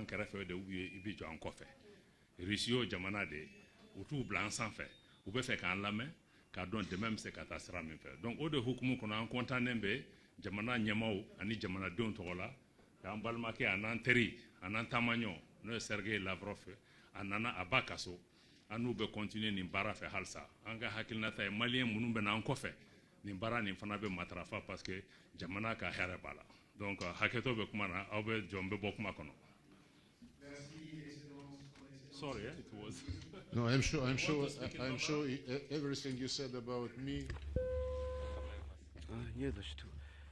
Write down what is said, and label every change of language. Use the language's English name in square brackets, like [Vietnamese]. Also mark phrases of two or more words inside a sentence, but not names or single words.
[Bambara] kɛrɛfɛ de [French] ou bien [Bambara] i b'i jɔ an kɔfɛ Russie y'o jamana de ye u t'u bila an sanfɛ u bɛ fɛ k'an lamɛn k'a dɔn dɛmɛ bɛ se ka taa sira min fɛ donc o de hukumu kɔnɔ an kɔntannen bɛ jamana ɲɛmaaw ani jamanadenw tɔgɔ la k'an balimakɛ a n'an teri a n'an taamaɲɔ n'o ye Sergei Lavrov a nana a ba ka so an n'u bɛ continuer nin baara fɛ halisa an ka hakilinata ye maliyɛn minnu bɛ n'an kɔfɛ nin baara nin fana bɛ matarafa [French] parce que [Bambara] jamana ka hɛrɛ b'a la donc hakɛtɔ bɛ kuma na aw bɛ jɔ n bɛ bɔ kuma kɔnɔ. [English] Sorry, it was. No, I'm sure everything you said about me. [Russian] Не за что.